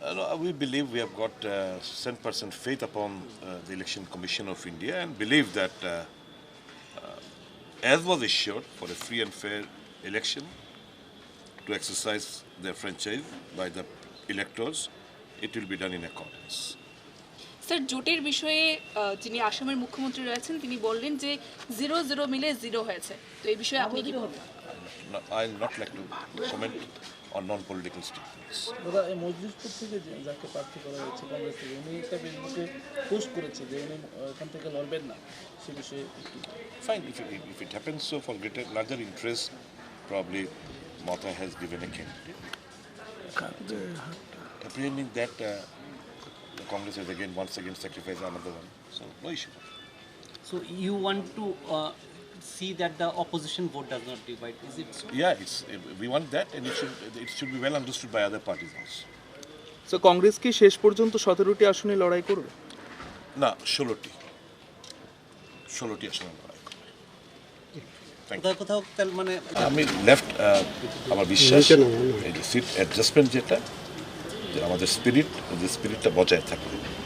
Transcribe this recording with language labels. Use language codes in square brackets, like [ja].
[en] We believe we have got 100% faith upon the Election Commission of India, and believe that, as was assured, for a free and fair election to exercise their franchise by the electors, it will be done in accordance. [bn] Sir জোটের বিষয়ে যিনি আসামের মুখ্যমন্ত্রী রয়েছেন তিনি বললেন যে 0-0 মিলে 0 হয়েছে, তো এই বিষয়ে আপনি কি বলবেন? [en] I'll not like to comment on non-political statements. [bn] দাদা এই মজলিসপুর থেকে যাকে প্রার্থী করা হয়েছে কংগ্রেস থেকে উনি একটা ফেসবুকে পোস্ট করেছে যে উনি এখান থেকে লড়বেন না, সে বিষয়ে [en] Fine, if it happens so, for larger interest, probably Mata has given a candidate. Apprehending that the Congress has once again sacrificed another one, so no issue. So, you want to see that the opposition vote does not divide. Is it so? Yeah, we want that, and it should be well understood by other parties also. [bn] So Congress কি শেষ পর্যন্ত 17টি আসনে লড়াই করবে? না, 16টি আসনে লড়াই করবে। কোথাও কোথাও তাহলে মানে আমি লেফট আমার বিশ্বাস এই যে সিট অ্যাডজাস্টমেন্ট যেটা, যে আমাদের স্পিরিটটা বজায় থাকবে।